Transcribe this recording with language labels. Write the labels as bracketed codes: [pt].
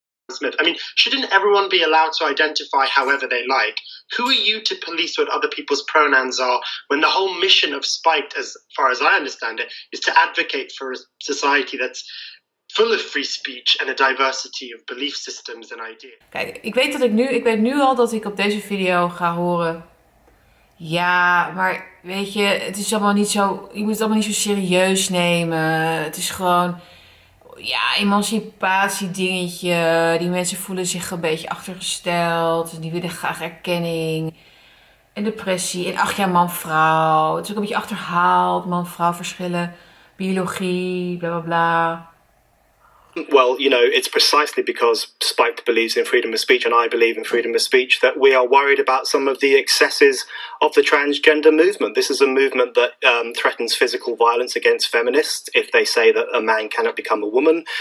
[en] Smith. I mean, shouldn't everyone be allowed to identify however they like? Who are you to police what other people's pronouns are when the whole mission of Spiked, as far as I understand it, is to advocate for a society that's full of free speech and a diversity of belief systems and ideas? [nl] Kijk, ik weet nu al dat ik op deze video ga horen. Ja, maar weet je, het is allemaal niet zo. Je moet het allemaal niet zo serieus nemen. Het is gewoon. Ja, emancipatiedingetje. Die mensen voelen zich een beetje achtergesteld. Die willen graag erkenning. En depressie. En ach ja, man-vrouw. Het is ook een beetje achterhaald. Man-vrouw verschillen. Biologie, bla bla bla. [en] Well, you know, it's precisely because Spike believes in freedom of speech and I believe in freedom of speech that we are worried about some of the excesses of the transgender movement. This is a movement that threatens physical violence against feminists if they say that a man cannot become a woman.